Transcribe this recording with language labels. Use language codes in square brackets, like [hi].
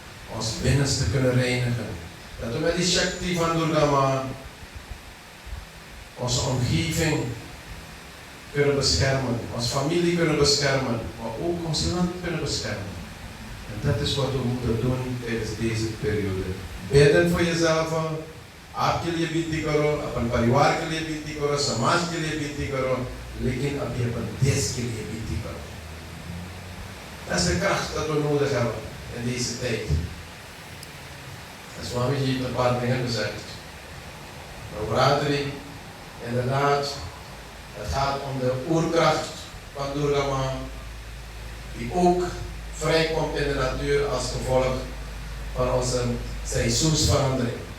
[nl] ons binnenste kunnen reinigen. Dat we met die Shakti van Durga Ma onze omgeving kunnen beschermen, onze familie kunnen beschermen, maar ook ons land kunnen beschermen. En dat is wat we moeten doen tijdens deze periode. Bidden voor jezelf, [hi] आपके लिए विनती करो, अपन परिवार के लिए विनती करो, समाज के लिए विनती करो, लेकिन अभी अपन देश के लिए विनती करो. [nl] Dat is de kracht dat we nodig hebben in deze tijd. En Swamiji heeft een paar dingen gezegd. Navratri, inderdaad, het gaat om de oerkracht van Durga Ma, die ook vrijkomt in de natuur als gevolg van onze seizoensverandering.